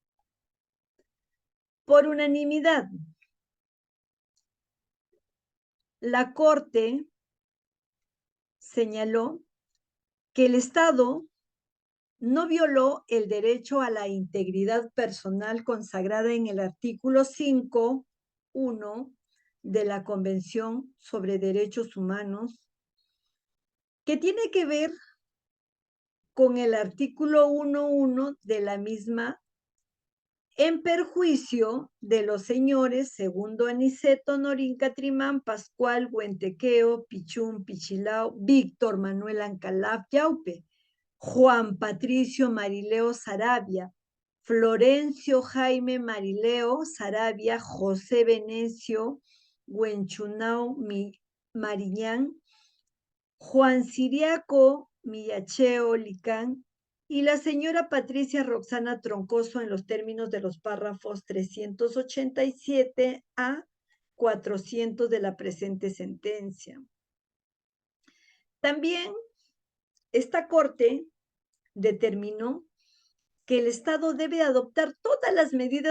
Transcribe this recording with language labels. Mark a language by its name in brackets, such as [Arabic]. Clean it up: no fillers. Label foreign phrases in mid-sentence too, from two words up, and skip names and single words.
[Spanish] Por unanimidad, la Corte señaló que el Estado no violó el derecho a la integridad personal consagrada en el artículo 5.1 de la Convención sobre Derechos Humanos, que tiene que ver con el artículo 1.1 de la misma, en perjuicio de los señores Segundo Aniceto, Norín Catrimán, Pascual, Huentequeo, Pichún, Pichilao, Víctor Manuel Ancalaf, Yaupe, Juan Patricio Marileo Sarabia, Florencio Jaime Marileo Sarabia, José Venecio Huenchunao Mariñán, Juan Siriaco Millacheo Licán y la señora Patricia Roxana Troncoso en los términos de los párrafos 387 a 400 de la presente sentencia. También esta Corte determinó que el Estado debe adoptar todas las medidas